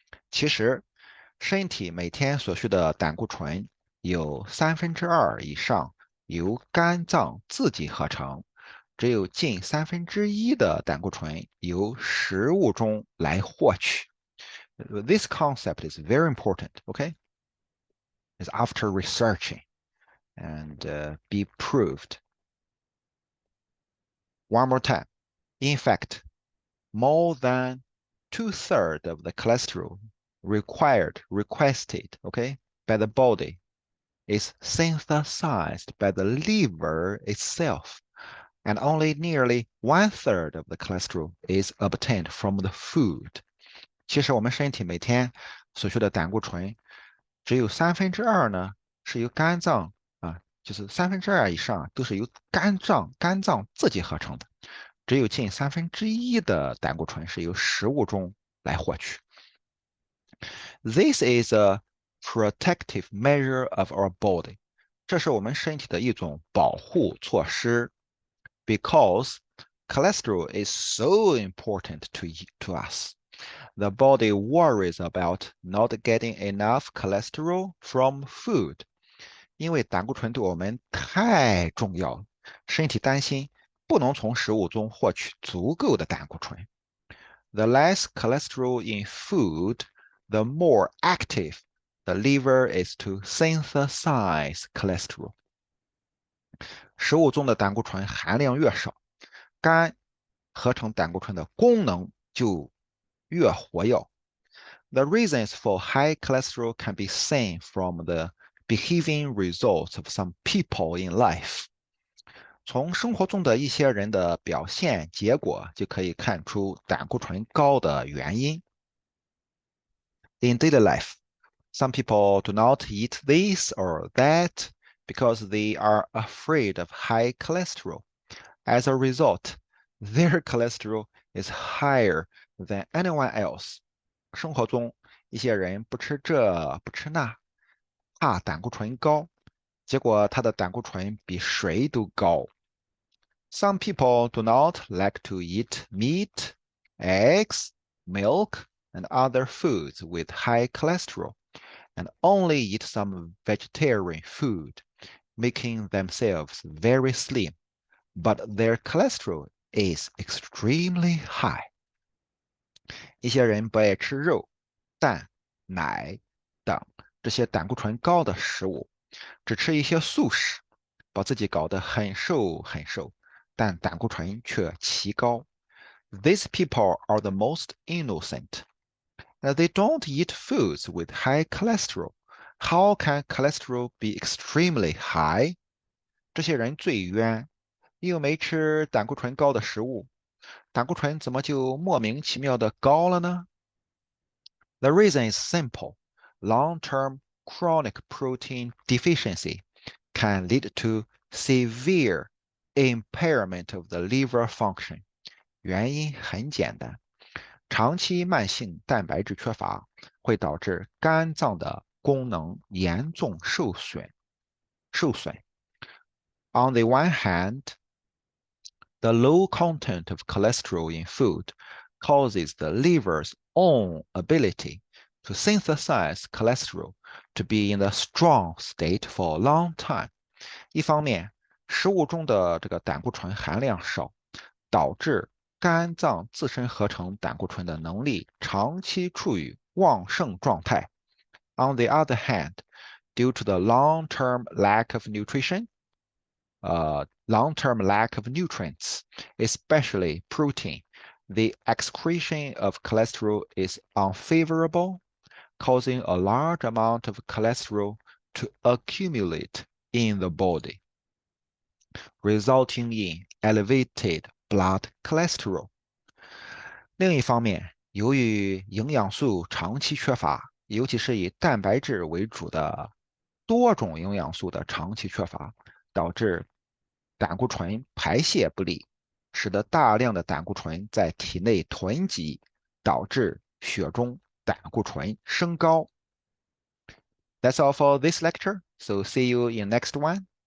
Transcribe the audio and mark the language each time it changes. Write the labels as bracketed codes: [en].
[zh] 其实，身体每天所需的胆固醇有2/3以上由肝脏自己合成，只有近1/3的胆固醇由食物中来获取。 [en] This concept is very important, okay? It's after researching and be proved. One more time. In fact, more than 2/3 of the cholesterol requested, okay, by the body is synthesized by the liver itself, and only nearly 1/3 of the cholesterol is obtained from the food. [zh] 其实我们身体每天所需的胆固醇，只有2/3呢是由肝脏就是2/3以上都是由肝脏自己合成的，只有近1/3的胆固醇是由食物中来获取。 [en] This is a protective measure of our body. [zh] 这是我们身体的一种保护措施。 [en] Because cholesterol is so important to us. The body worries about not getting enough cholesterol from food. [zh] 因为胆固醇对我们太重要了，身体担心不能从食物中获取足够的胆固醇。 [en] The less cholesterol in food, the more active the liver is to synthesize cholesterol. [zh] 食物中的胆固醇含量越少，肝合成胆固醇的功能就越活跃。 [en] The reasons for high cholesterol can be seen from the behaving results of some people in life. [zh] 从生活中的一些人的表现结果就可以看出胆固醇高的原因。 [en] In daily life, some people do not eat this or that because they are afraid of high cholesterol. As a result, their cholesterol is higher than anyone else. [zh] 生活中，一些人不吃这不吃那，怕胆固醇高，结果他的胆固醇比谁都高。 [en] Some people do not like to eat meat, eggs, milk, and other foods with high cholesterol, and only eat some vegetarian food, making themselves very slim, but their cholesterol is extremely high. [zh] 一些人不爱吃肉、蛋、奶等这些胆固醇高的食物，只吃一些素食，把自己搞得很瘦很瘦，但胆固醇却奇高。 [en] These people are the most innocent. They don't eat foods with high cholesterol. How can cholesterol be extremely high? [zh] 这些人最冤，又没吃胆固醇高的食物，胆固醇怎么就莫名其妙的高了呢？ [en] The reason is simple. Long-term chronic protein deficiency can lead to severe impairment of the liver function. [zh] 原因很简单，长期慢性蛋白质缺乏会导致肝脏的功能严重受损。 [en] On the one hand, the low content of cholesterol in food causes the liver's own ability to synthesize cholesterol to be in a strong state for a long time. [zh] 一方面，食物中的这个胆固醇含量少，导致肝脏自身合成胆固醇的能力长期处于旺盛状态。 [en] On the other hand, due to the long-term lack of nutrition, long-term lack of nutrients, especially protein. The excretion of cholesterol is unfavorable, causing a large amount of cholesterol to accumulate in the body, resulting in elevated blood cholesterol. [zh] 另一方面，由于营养素长期缺乏，尤其是以蛋白质为主的多种营养素的长期缺乏，导致胆固醇排泄不利，使得大量的胆固醇在体内囤积，导致血中胆固醇升高。 [en] That's all for this lecture. So see you in next one.